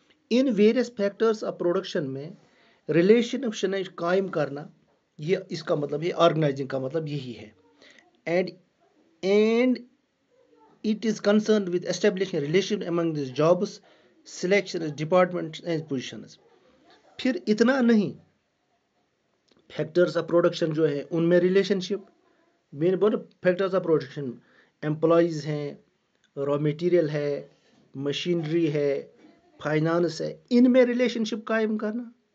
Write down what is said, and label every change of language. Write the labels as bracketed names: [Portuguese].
[Hindi] In various factors of production में relation कायम करना, ये इसका मतलब है. ऑर्गेनाइजिंग का मतलब यही है. [English] And it is concerned with establishing a relation among these jobs, selections, departments and positions. [Hindi] फिर इतना नहीं, फैक्टर्स ऑफ प्रोडक्शन जो है उनमें रिलेशनशिप. मैंने बोला फैक्टर्स ऑफ प्रोडक्शन, एम्प्लॉयज़ हैं, रॉ मटेरियल है, मशीनरी है, फाइनेंस है, इनमें रिलेशनशिप कायम करना.